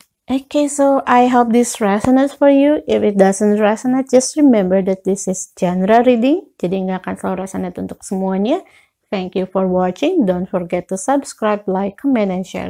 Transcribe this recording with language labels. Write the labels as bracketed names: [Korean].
[English] Okay, so I hope this resonates for you. If it doesn't resonate, just remember that this is general reading. [Indonesian] Jadi nggak akan selalu resonate untuk semuanya. [English] Thank you for watching. Don't forget to subscribe, like, comment, and share.